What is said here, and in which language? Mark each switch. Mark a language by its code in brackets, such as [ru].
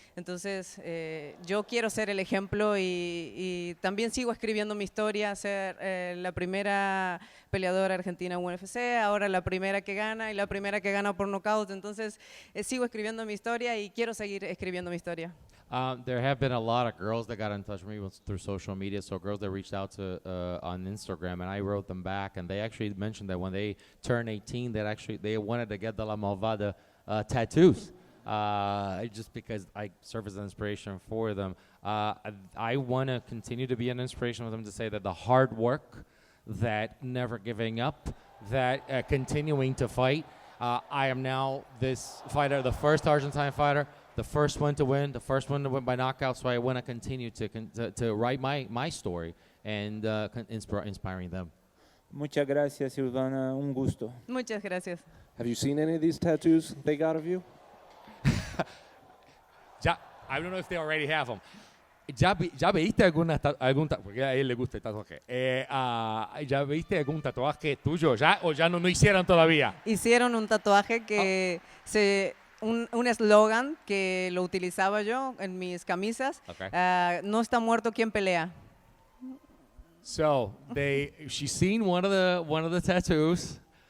[es] Entonces, yo quiero ser el ejemplo y también sigo escribiendo mi historia, ser la primera peleadora argentina en UFC, ahora la primera que gana y la primera que gana por nocaut. Entonces, sigo escribiendo mi historia y quiero seguir escribiendo mi historia. [en] There have been a lot of girls that got in touch with me through social media, so girls that reached out to on Instagram, and I wrote them back, and they actually mentioned that when they turned 18, that actually they wanted to get the La Malvada tattoos, just because I serve as an inspiration for them. I want to continue to be an inspiration for them to say that the hard work, that never giving up, that continuing to fight. I am now this fighter, the first Argentine fighter, the first one to win by knockout. So I want to continue to write my story and inspiring them. [es] Muchas gracias, Silvana. Un gusto. Muchas gracias. [en] Have you seen any of these tattoos they got of you? I don't know if they already have them. [es] ¿Ya viste porque a él le gusta el tatuaje? ¿Ya viste algún tatuaje tuyo ya o ya no hicieron todavía? Hicieron un tatuaje que un eslogan que lo utilizaba yo en mis camisas. [en] Okay. [es] No está muerto quien pelea. [en] So she's seen one of the tattoos.